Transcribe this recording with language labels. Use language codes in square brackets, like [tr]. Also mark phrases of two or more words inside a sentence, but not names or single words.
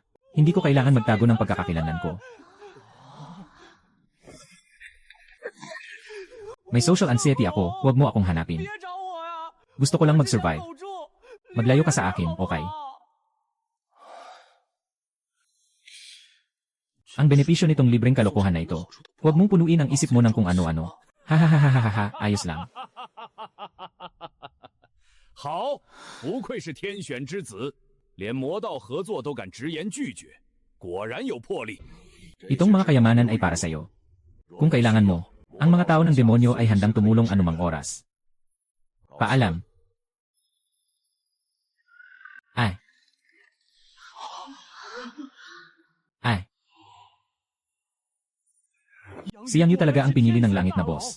[tl] Hindi ko kailangan magtago ng pagkakakilanlan ko. May [en] social anxiety [tl] ako, huwag mo akong hanapin. Gusto ko lang mag-survive. Maglayo ka sa akin, okay? Ang benepisyo nitong libreng kalokohan na ito. Huwag mong punuin ang isip mo ng kung ano-ano. Hahaha, ayos lang. [zh] 好，不愧是天选之子，连魔道合作都敢直言拒绝，果然有魄力。 [tl] Itong mga kayamanan ay para sa'yo. Kung kailangan mo, ang mga tao ng demonyo ay handang tumulong anumang oras. Paalam. Ay. Si Yang Yu talaga ang pinili ng langit na boss.